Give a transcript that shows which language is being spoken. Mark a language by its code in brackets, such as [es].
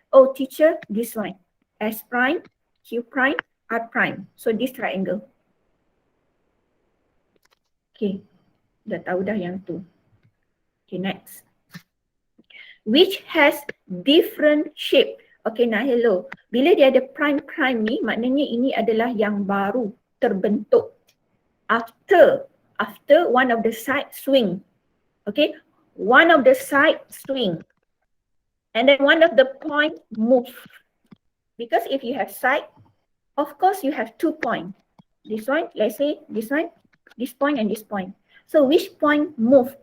[en] Oh teacher, this one. S prime, Q prime, R prime. So this triangle. [ms] Okay, dah tahu dah yang tu. [en] Okay, next. Which has different shape. Okay, nah hello. [ms] Bila dia ada prime ni, maknanya ini adalah yang baru terbentuk. [en] After one of the side swing. Okay, one of the side swing. And then one of the point move. Because if you have side, of course you have 2 points. This one, let's say this one, this point and this point. So which point move?